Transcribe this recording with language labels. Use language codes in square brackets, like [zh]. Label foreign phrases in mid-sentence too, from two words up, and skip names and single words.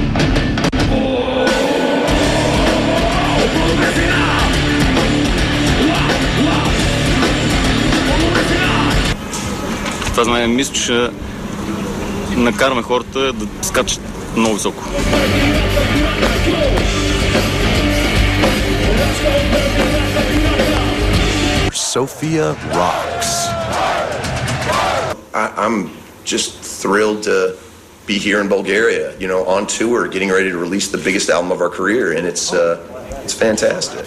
[bg] Това за мен мисля, че накараме хората да скачат много високо. [en] Sofia rocks. I'm just thrilled to be here in Bulgaria, you know, on tour, getting ready to release the biggest album of our career, and it's fantastic.